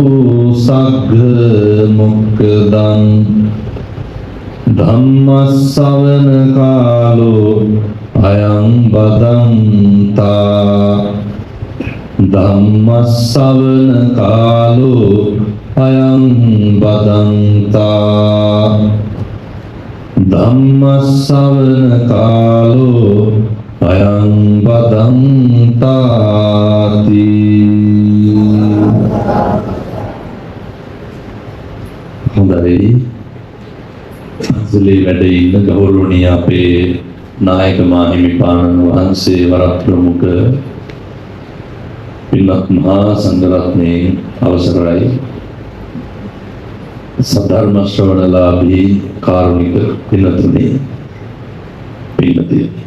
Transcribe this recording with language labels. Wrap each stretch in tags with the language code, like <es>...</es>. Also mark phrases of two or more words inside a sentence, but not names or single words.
<pi>सग्मुक्तं धम्मश्रवण कालो अयं बदन्ता धम्मश्रवण कालो अयं बदन्ता धम्मश्रवण कालो अयं बदन्ताति</pi> <si>හොඳයි අසලේ වැඩ ඉන්න ගෞරවනීය අපේ නායක මාහිමිපාණන් වහන්සේ වරක් ප්‍රමුඛ පින්වත් මහා සංඝරත්නයේ අවසරයි සද්ධර්ම ශ්‍රවණලාභී කාරුණික පින්වත්නි පින්වත්නි</si>